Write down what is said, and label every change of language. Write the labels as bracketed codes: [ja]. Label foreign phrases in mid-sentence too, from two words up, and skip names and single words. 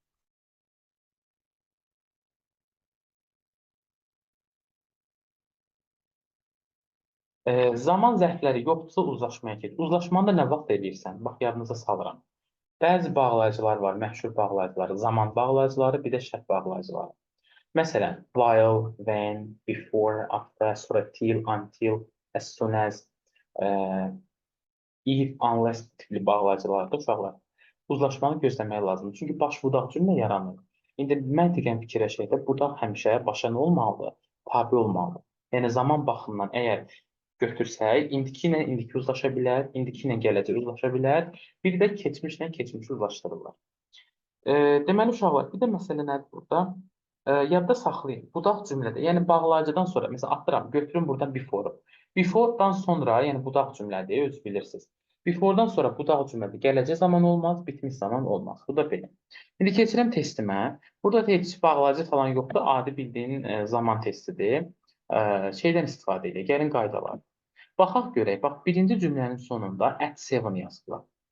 [az] Zaman zərfləri yoxdursa uzlaşmaya gedir. Uzlaşmanı da nə vaxt edirsən? Bax, yadınıza salıram. Bəzi bağlayıcılar var, məşhur bağlayıcıları, zaman bağlayıcıları, bir də şərt bağlayıcıları. Məsələn, [en] while, when, before, after, sonra till, until, as soon as, if, unless [az] tipli bağlayıcılarda uşaqlar. Uzlaşmanı gözləmək lazımdır. Çünki baş budaq cümlə yaranır. İndi məntiqən fikirləşək də, budaq həmişə başa nə olmalıdır? Tabi olmalıdır. Yəni, zaman baxımından əgər götürsək, indiki ilə indiki uzlaşa bilər, indiki ilə gələcək uzlaşa bilər, bir də keçmişlə keçmişi uzlaşdırırlar. Deməli, uşaqlar, bir də məsələ nədir burada? Yadda saxlayın, budaq cümlədə, yəni bağlayıcıdan sonra, məsələn, atıram, götürün buradan before-u. Before-dan sonra, yəni budaq cümlədir, özü bilirsiniz. Before-dan sonra budaq cümlədə gələcək zaman olmaz, bitmiş zaman olmaz. Bu da belə. İndi keçirəm testimə. Burada heç bağlayıcı falan yoxdur, adi bildiyin zaman testidir. Şeydən istifadə edək, gəlin qaydalar. Baxaq görək, bax, birinci cümlənin sonunda at 7 yazıblar.